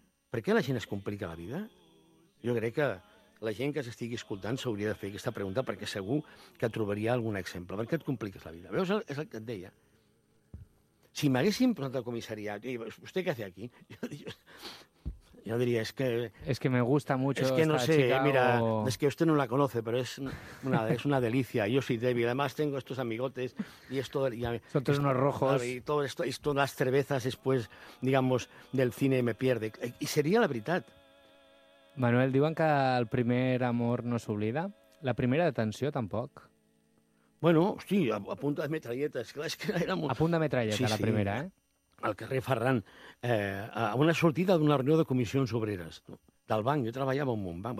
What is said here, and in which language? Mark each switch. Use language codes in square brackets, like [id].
[ca] Per què la gent es complica la vida? Jo crec que la gent que s'estigui escoltant s'hauria de fer aquesta pregunta perquè segur que trobaria algun exemple. Per què et compliques la vida? Veus, és el que et deia. Si m'haguessin posat al comissariat, vostè què fa aquí? Jo diria, és que... [es] És que me gusta mucho esta chica. [ca] És que no sé, mira, és que [es] usted no la conoce, [ca] però és una delícia. [es] Yo soy débil. Además, tengo estos amigotes y esto... Son todos unos rojos. Y todo esto, y todas las cervezas después, digamos, del cine me pierde. Y sería la veritat. [ca] Manuel, diuen que el primer amor no s'oblida. La primera detenció, tampoc. Bueno, hosti, a punt de metralleta. És que era molt... A punt de metralleta, sí, la primera, eh? Al carrer Ferran. A una sortida d'una reunió de comissions obreres. Del banc. Jo treballava en un banc.